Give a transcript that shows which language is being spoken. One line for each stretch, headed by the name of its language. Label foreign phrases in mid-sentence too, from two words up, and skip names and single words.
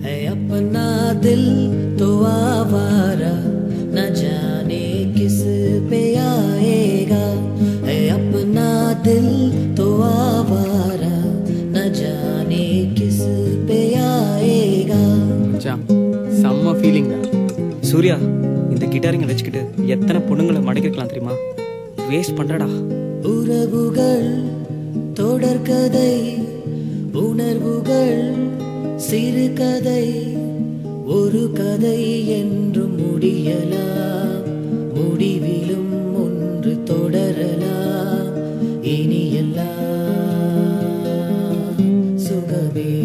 Hindi: अपना दिल तो आवारा न जाने किस पे आएगा है अपना दिल तो आवारा न जाने किस पे आएगा
Tamil: செம்ம ஃபீலிங் தான் சூர்யா. இந்த கிட்டாரிங்க வச்சுக்கிட்டு எத்தனை பொண்ணுங்களை மடக்கிருக்கலாம் தெரியுமா? வேஸ்ட் பண்றடா. உறவுகள் தொடர்கதை உணர்வுகள் சிறுகதை ஒரு கதை என்றும் முடியலாம் முடிவிலும் ஒன்று தொடரலாம் இனி எல்லாம் சுகமே.